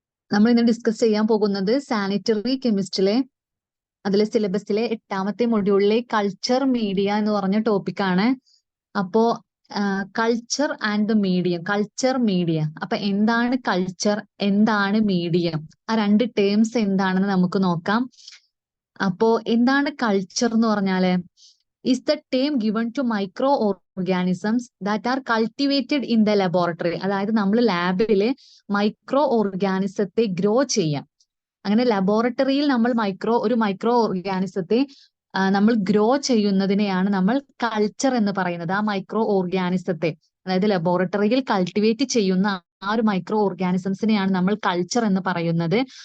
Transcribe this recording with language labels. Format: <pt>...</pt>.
<ml>നമ്മൾ ഇന്ന് ഡിസ്കസ് ചെയ്യാൻ പോകുന്നത് സാനിറ്ററി കെമിസ്ട്രിയിലെ അതിലെ സിലബസിലെ 8ാമത്തെ മൊഡ്യൂളിലെ കൾച്ചർ മീഡിയ എന്ന് പറഞ്ഞ ടോപ്പിക്കാണ്. അപ്പോ culture and medium, culture media. അപ്പൊ എന്താണ് കൾച്ചർ, എന്താണ് മീഡിയം, ആ രണ്ട് ടേംസ് എന്താണെന്ന് നമുക്ക് നോക്കാം. അപ്പോ എന്താണ് കൾച്ചർ എന്ന് പറഞ്ഞാല്</ml> <en>is the term given to microorganisms that are cultivated in the laboratory.</en> <ml>അതായത് നമ്മൾ ലാബില് മൈക്രോ ഓർഗാനിസത്തെ ഗ്രോ ചെയ്യാം. അങ്ങനെ ലബോറട്ടറിയിൽ നമ്മൾ ഒരു മൈക്രോ ഓർഗാനിസത്തെ നമ്മൾ ഗ്രോ ചെയ്യുന്നതിനെയാണ് നമ്മൾ കൾച്ചർ എന്ന് പറയുന്നത്. ആ മൈക്രോ ഓർഗാനിസത്തെ, അതായത് ലബോറട്ടറിയിൽ കൾട്ടിവേറ്റ് ചെയ്യുന്ന ആ ഒരു മൈക്രോ ഓർഗാനിസംസിനെയാണ് നമ്മൾ കൾച്ചർ എന്ന് പറയുന്നത്.</ml>